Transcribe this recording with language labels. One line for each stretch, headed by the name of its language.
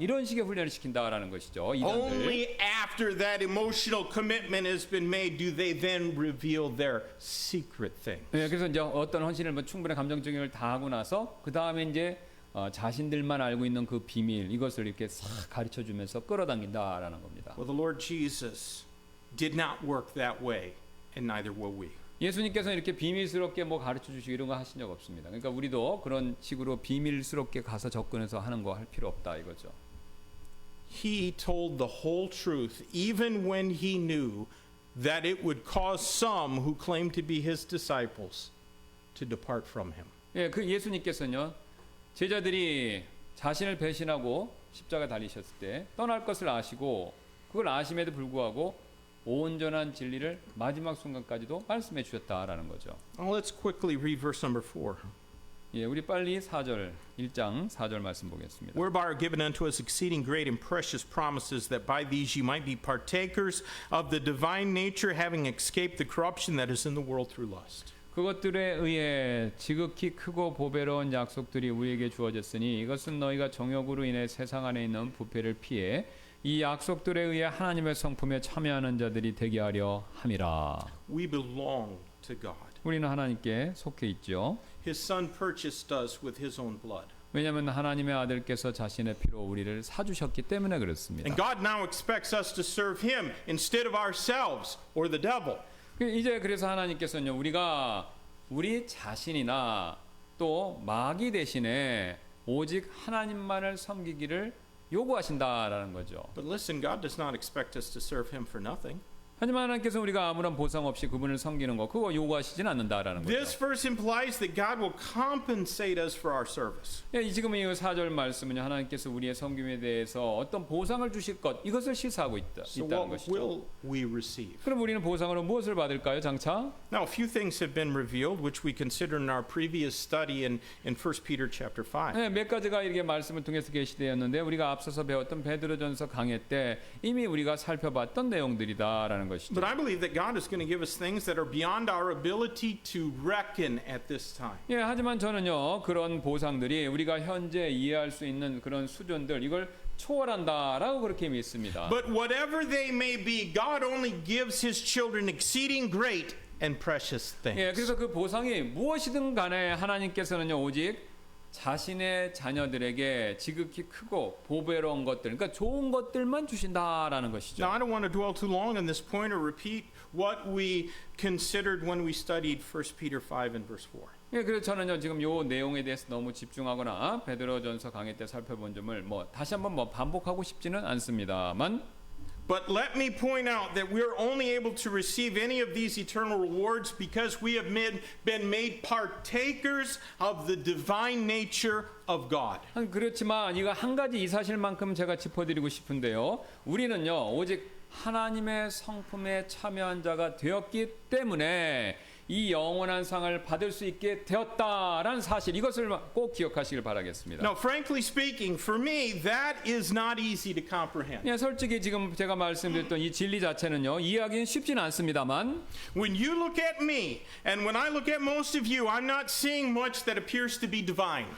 Korean: 이런 식의 훈련을 시킨다라는 것이죠. 이단들.
English: Only after that emotional commitment has been made do they then reveal their secret thing.
Korean: 네, 그래서 이제 어떤 헌신을 뭐 충분히 감정적인 걸 다 하고 나서 그 다음에 이제 자신들만 알고 있는 그 비밀 이것을 이렇게 싹 가르쳐 주면서 끌어당긴다라는 겁니다.
English: Well, the Lord Jesus did not work that way, and neither will we.
Korean: 예수님께서 이렇게 비밀스럽게 뭐 가르쳐 주시고 이런 거 하신 적 없습니다. 그러니까 우리도 그런 식으로 비밀스럽게 가서 접근해서 하는 거 할 필요 없다 이거죠.
English: He told the whole truth, even when he knew that it would cause some who claimed to be his disciples to depart from him.
Korean: 예, 그 예수님께서는요 제자들이 자신을 배신하고 십자가 달리셨을 때 떠날 것을 아시고 그걸 아심에도 불구하고 온전한 진리를 마지막 순간까지도 말씀해 주셨다라는 거죠.
English: Let's quickly read verse number 4.
Korean: 예, 우리 빨리 1장 4절 말씀 보겠습니다.
English: Whereby are given unto us exceeding great and precious promises, that by these ye might be partakers of the divine nature, having escaped the corruption that is in the world through lust.
Korean: 그것들에 의해 지극히 크고 보배로운 약속들이 우리에게 주어졌으니 이것은 너희가 정욕으로 인해 세상 안에 있는 부패를 피해 이 약속들에 의해 하나님의 성품에 참여하는 자들이 되게 하려 함이라.
English: We belong to God.
Korean: 우리는 하나님께 속해 있죠.
English: His Son purchased us with His own blood.
Korean: 왜냐하면 하나님의 아들께서 자신의 피로 우리를 사주셨기 때문에 그렇습니다.
English: And God now expects us to serve Him instead of ourselves or the devil.
Korean: 이제 그래서 하나님께서는요, 우리가 우리 자신이나 또 마귀 대신에 오직 하나님만을 섬기기를 요구하신다라는 거죠.
English: But listen, God does not expect us to serve Him for nothing.
Korean: 하지만 하나님께서 우리가 아무런 보상 없이 그분을 섬기는 거 그거 요구하시진 않는다라는
English: This
Korean: 거죠.
English: verse implies that God will compensate us for our service.
Korean: 예, 지금 이 4절 말씀은 하나님께서 우리의 섬김에 대해서 어떤 보상을 주실 것 이것을 시사하고
English: So
Korean: 있다는
English: what
Korean: 것이죠.
English: will we receive?
Korean: 그럼 우리는 보상으로 무엇을 받을까요, 장차?
English: Now, a few things have been revealed, which we considered in our previous study in 1 Peter chapter 5.
Korean: 네, 몇 가지가 이렇게 말씀을 통해서 계시되었는데 우리가 앞서서 배웠던 베드로전서 강해 때 이미 우리가 살펴봤던 내용들이다라는 것이죠.
English: But I believe that God is going to give us things that are beyond our ability to reckon at this time.
Korean: 예, 하지만 저는요 그런 보상들이 우리가 현재 이해할 수 있는 그런 수준들 이걸 초월한다라고 그렇게 믿습니다.
English: But whatever they may be, God only gives His children exceeding great and precious things.
Korean: 예, 그래서 그 보상이 무엇이든 간에 하나님께서는요 오직 자신의 자녀들에게 지극히 크고 보배로운 것들, 그러니까 좋은 것들만 주신다라는 것이죠.
English: Now, I don't want to dwell too long on this point or repeat what we considered when we studied 1 Peter 5 and verse 4.
Korean: 예, 그래서 저는요 지금 요 내용에 대해서 너무 집중하거나 베드로전서 강의 때 살펴본 점을 다시 한번 반복하고 싶지는 않습니다만.
English: But let me point out that we're only able to receive any of these eternal rewards because we have been made partakers of the divine nature of God.
Korean: 그렇지만 이거 한 가지 이 사실만큼 제가 짚어드리고 싶은데요. 우리는요 오직 하나님의 성품에 참여한 자가 되었기 때문에 이 영원한 상을 받을 수 있게 되었다라는 사실 이것을 꼭 기억하시길 바라겠습니다.
English: Now, frankly speaking, for me, that is not easy to comprehend.
Korean: 예, 솔직히 지금 제가 말씀드렸던 이 진리 자체는요 이해하기는 쉽지는 않습니다만
English: When you look at me, and when I look at most of you, I'm not seeing much that appears to be divine.